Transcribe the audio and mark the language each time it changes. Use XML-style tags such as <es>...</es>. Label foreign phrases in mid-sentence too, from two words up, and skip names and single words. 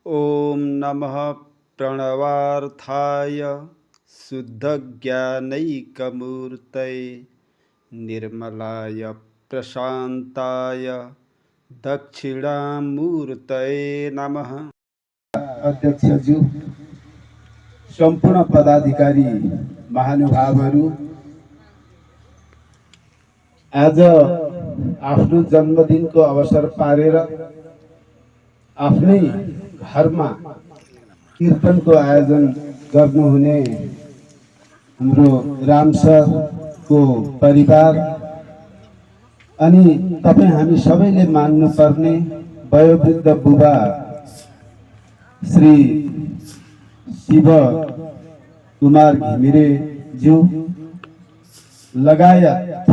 <sa>ॐ नमः प्रणवार्थाय शुद्धज्ञानैकमूर्तये निर्मलाय प्रशान्ताय दक्षिणामूर्तये नमः।</sa> <ne>अध्यक्षज्यू, सम्पूर्ण पदाधिकारी महानुभावहरू, आज आफ्नो जन्मदिनको अवसर पारेर आफ्नै घरमा कीर्तनको आयोजन गर्नुहुने हाम्रो राम सरको परिवार अनि तपाईँ हामी सबैले मान्नुपर्ने वयोवृद्ध बुबा श्री शिव कुमार घिमिरेज्यू लगायत</ne>